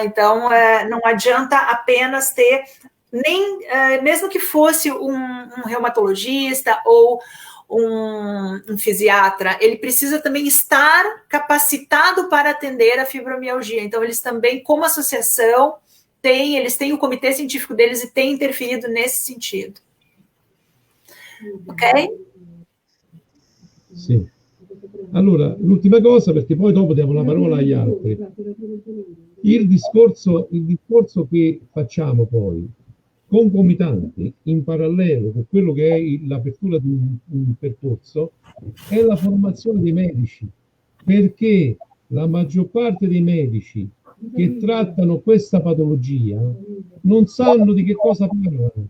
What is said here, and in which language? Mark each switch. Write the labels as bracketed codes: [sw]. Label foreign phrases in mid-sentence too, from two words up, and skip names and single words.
[pt] Então, não adianta apenas ter, mesmo que fosse um reumatologista ou um fisiatra, ele precisa também estar capacitado para atender a fibromialgia. Então, eles também, como associação, eles têm o comitê científico deles e têm interferido nesse sentido. Ok? [it] Sì. Allora, l'ultima cosa, perché poi dopo diamo la parola agli altri. Il discorso che facciamo poi, concomitanti, in parallelo con quello che è l'apertura di un percorso, è la formazione dei medici, perché la maggior parte dei medici che trattano questa patologia non sanno di che cosa parlano.